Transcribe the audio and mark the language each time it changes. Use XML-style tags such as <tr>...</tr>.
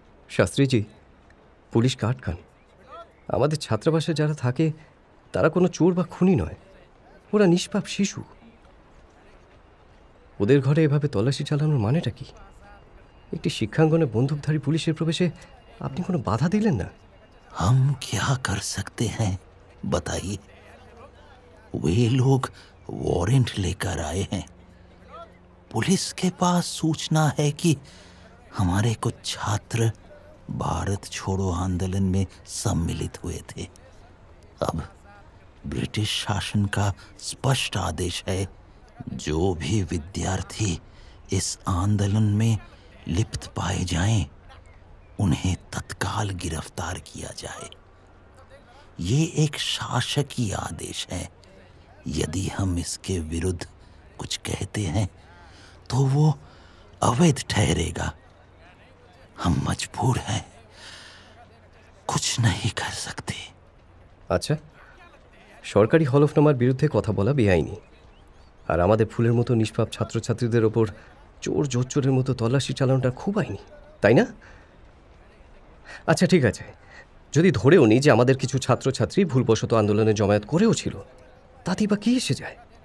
<bn>Shastriji, police কাট খান। আমাদের ছাত্রাবাসে যারা থাকে তারা কোনো চোর বা খুনি নয়, ওরা নিষ্পাপ শিশু। ওদের ঘরে এভাবে তল্লাশি চালানোর মানেটা কি? একটি শিক্ষাঙ্গনে বন্দুকধারী পুলিশের প্রবেশে আপনি কোনো বাধা দিলেন না।</bn> <hi>हम क्या कर सकते हैं बताइए? वे लोग वारंट लेकर आए हैं। पुलिस के पास सूचना है कि हमारे कुछ छात्र भारत छोड़ो आंदोलन में सम्मिलित हुए थे। अब ब्रिटिश शासन का स्पष्ट आदेश है, जो भी विद्यार्थी इस आंदोलन में लिप्त पाए जाएं, उन्हें तत्काल गिरफ्तार किया जाए। ये एक शासकीय आदेश है। यदि हम इसके विरुद्ध कुछ कहते हैं तो वो अवैध ठहरेगा। हम मजबूर हैं, कुछ नहीं कर सकते।</hi> <bn>আচ্ছা, সরকারি হলফনামার বিরুদ্ধে কথা বলা বেআইনি, আর আমাদের ফুলের মতো নিষ্পাপ ছাত্রছাত্রীদের ওপর চোর জোচ্চোরের মতো তল্লাশি চালানোটা খুব আইনি, তাই না? আচ্ছা ঠিক আছে, যদি ধরেও নিই যে আমাদের কিছু ছাত্রছাত্রী ভুলবশত আন্দোলনে জমায়েত করেও ছিল, তাতেই বা কী এসে যায়?</bn>